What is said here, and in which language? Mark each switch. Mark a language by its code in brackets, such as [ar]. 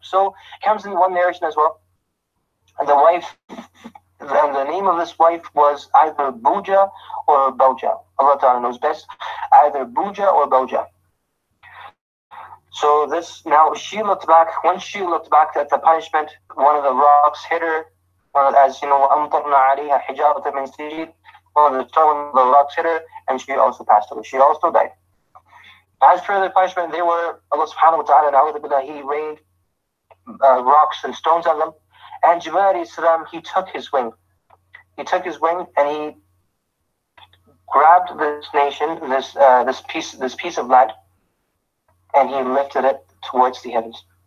[en] So it comes in one narration as well. The wife, the name of this wife was either Buja or Bauja. Allah Ta'ala knows best. Either Buja or Bauja. So this, now she looked back. Once she looked back at the punishment, one of the rocks hit her. As you know, [ar] أَمْطَرْنَا عَلَيْهَا حِجَارَةً مِّن سِجِّيلٍ. [en] One of the rocks hit her, and she also passed away. She also died. As for the punishment, they were, Allah subhanahu wa ta'ala, He rained rocks and stones on them. And Jibreel alayhi salam, he took his wing. He took his wing and he grabbed this nation, this piece of land, and he lifted it towards the heavens.